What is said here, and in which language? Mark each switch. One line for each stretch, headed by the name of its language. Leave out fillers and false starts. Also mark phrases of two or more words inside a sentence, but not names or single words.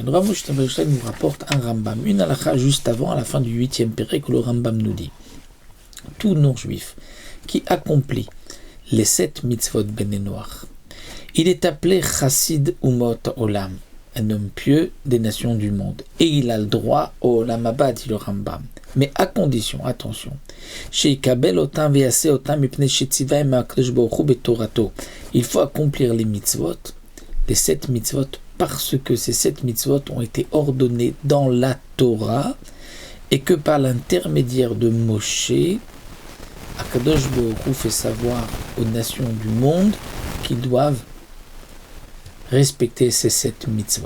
French: Le Rav Moshe Feinstein nous rapporte un Rambam, une halakha juste avant, à la fin du 8e Pérec, que le Rambam nous dit tout non-juif qui accomplit
Hebrew: les 7 מצוות בני נח,
French: il est appelé
Hebrew: חסיד אומות עולם,
French: un homme pieux des nations du monde, et il a le droit au
Hebrew: עולם הבא,
French: dit le Rambam, mais à condition, attention,
Hebrew: שיקבל אותם ויעשה אותם מפני שציוה הקדוש ברוך הוא בתורתו,
French: il faut accomplir les mitzvot, les 7 mitzvot, parce que ces 7 mitzvot ont été ordonnés dans la Torah, et que par l'intermédiaire de Moshe,
Hebrew: הקדוש ברוך הוא
French: fait savoir aux nations du monde qu'ils doivent respecter ces 7 mitzvot.